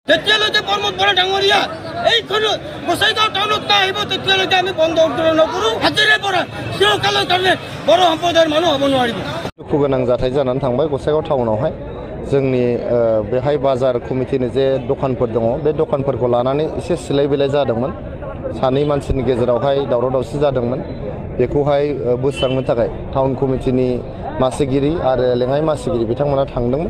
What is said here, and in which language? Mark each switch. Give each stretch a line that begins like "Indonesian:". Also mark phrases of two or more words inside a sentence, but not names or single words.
Assamese: তেতিয়ালৈকে প্ৰমোদ বৰা ডাঙৰীয়া এইখন গোসাইগাঁও টাউনত আহিব তেতিয়ালৈকে আমি বন্ধ নকৰোঁ। আজিৰে পৰা চিৰকালৰ কাৰণে বড়ো সম্প্ৰদায়ৰ মানুহ হ'ব নোৱাৰিব।
Bodo: दुखु गोनां जाथाय जानानै थांबाय गसाइगाव टाउनावहाय जोंनि बेहाय बाजार कमिटिनि जे दखानफोर दङ बे दखानफोरखौ लानानै एसे सिलाय बिलाय जादोंमोन। सानै मानसिनि गेजेरावहाय दावराव दावसि जादोंमोन। बेखौहाय बोस्रांनो थाखाय टाउन कमिटिनि मासिगिरि आरो लेङाइ मासिगिरि बिथांमोना थांदोंमोन।